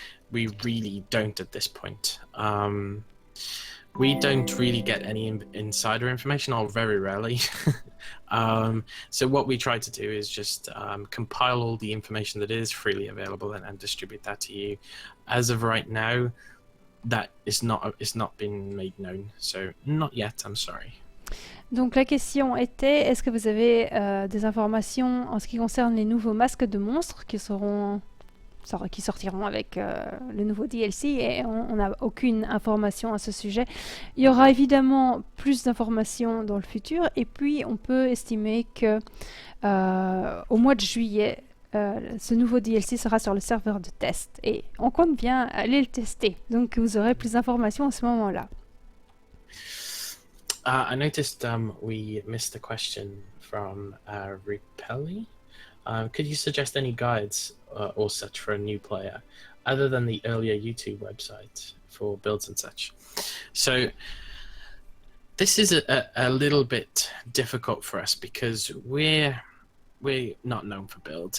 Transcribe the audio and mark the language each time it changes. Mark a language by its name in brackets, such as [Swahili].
[English] We really don't at this point. We don't really get any insider information, or very rarely. So what we try to do is just compile all the information that is freely available and distribute that to you. As of right now, that is not been made known. So not yet, I'm sorry. [French] Donc la question était, est-ce que vous avez des informations en ce qui concerne les nouveaux masques de monstres qui sortiront avec le nouveau DLC, et on n'a aucune information à ce sujet. Il y aura évidemment plus d'informations dans le futur, et puis on peut estimer que au mois de juillet, ce nouveau DLC sera sur le serveur de test, et on compte bien aller le tester, donc vous aurez plus d'informations à ce moment-là. [English] I noticed we missed a question from Repelli. Could you suggest any guides or such for a new player, other than the earlier YouTube website for builds and such? So this is a little bit difficult for us because we're not known for builds.